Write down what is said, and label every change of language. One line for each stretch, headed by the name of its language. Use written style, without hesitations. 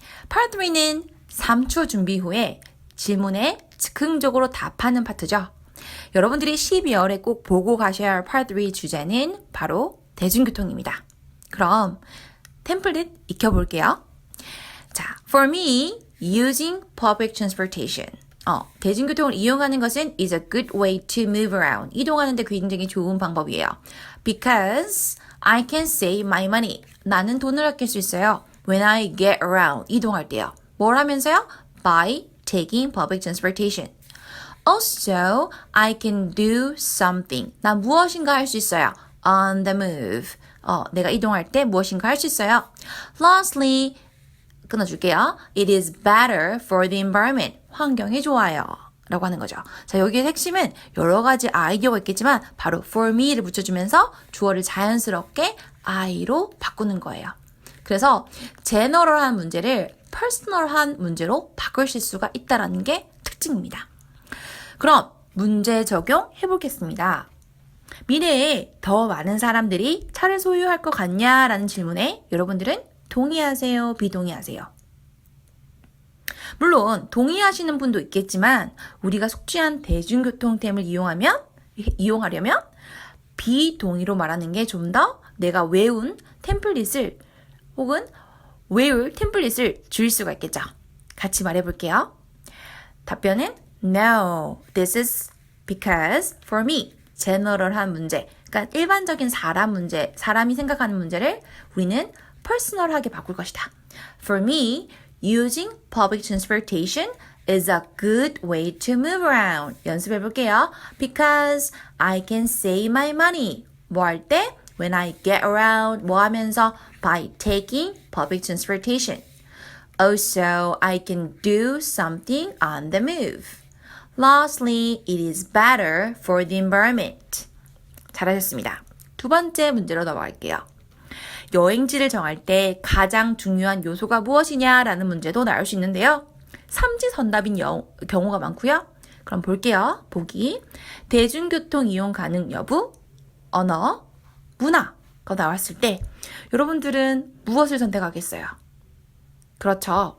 Korean: Part 3는 3초 준비 후에 질문에 즉흥적으로 답하는 파트죠. 여러분들이 12월에 꼭 보고 가셔야 할 Part 3 주제는 바로 대중교통입니다. 그럼 템플릿 익혀볼게요.
English: 자, for me, using public transportation.
Korean: 대중교통을 이용하는 것은
English: is a good way to move around.
Korean: 이동하는 데 굉장히 좋은 방법이에요.
English: Because I can save my money.
Korean: 나는 돈을 아낄 수 있어요.
English: When I get around.
Korean: 이동할 때요. 뭘 하면서요?
English: By taking public transportation. Also, I can do something.
Korean: 난 무엇인가 할 수 있어요.
English: On the move.
Korean: 내가 이동할 때 무엇인가 할 수 있어요. Lastly, 끊어줄게요.
English: It is better for the environment.
Korean: 환경에 좋아요. 라고 하는 거죠. 자, 여기의 핵심은 여러 가지 아이디어가 있겠지만 바로 for me를 붙여주면서 주어를 자연스럽게 I로 바꾸는 거예요. 그래서 제너럴한 문제를 퍼스널한 문제로 바꾸실 수가 있다는 게 특징입니다. 그럼 문제 적용해 보겠습니다. 미래에 더 많은 사람들이 차를 소유할 것 같냐라는 질문에 여러분들은 동의하세요? 비동의하세요? 물론 동의하시는 분도 있겠지만 우리가 속죄한 대중교통템을 이용하려면 비동의로 말하는 게 좀 더 내가 외운 템플릿을 혹은 외울 템플릿을 줄일 수가 있겠죠. 같이 말해볼게요.
English: 답변은 No, this is because for me.
Korean: 제너럴한 문제, 그러니까 일반적인 사람 문제, 사람이 생각하는 문제를 우리는 퍼스널하게 바꿀 것이다.
English: For me, using public transportation is a good way to move around.
Korean: 연습해 볼게요.
English: Because I can save my money.
Korean: 뭐 할 때?
English: When I get around.
Korean: 뭐 하면서?
English: By taking public transportation. Also, I can do something on the move. Lastly, it is better for the environment.
Korean: 잘하셨습니다. 두 번째 문제로 넘어갈게요. 여행지를 정할 때 가장 중요한 요소가 무엇이냐라는 문제도 나올 수 있는데요. 삼지선답인 경우가 많고요. 그럼 볼게요. 보기. 대중교통 이용 가능 여부, 언어, 문화가 나왔을 때 여러분들은 무엇을 선택하겠어요? 그렇죠.